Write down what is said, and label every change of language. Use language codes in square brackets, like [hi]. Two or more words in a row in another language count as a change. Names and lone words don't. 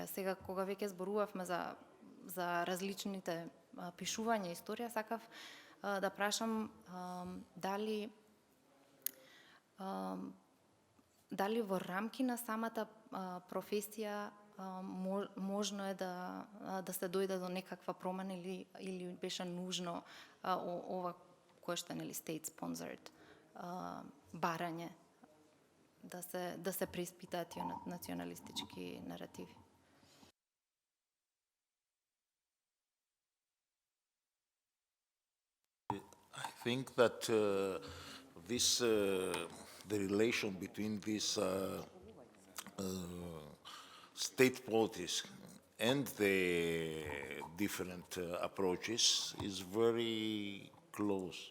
[mk] Сега, кога веќе зборувавме за различните пишувања историја, сакав да прашам дали во рамки на самата професија можно е да се дојде до некаква промена или беше нужно ова кое што е [en] state sponsored [mk] барање да се преиспитаат тие националистички наративи. [en] I think that the relation between these state politics and the different approaches is very close.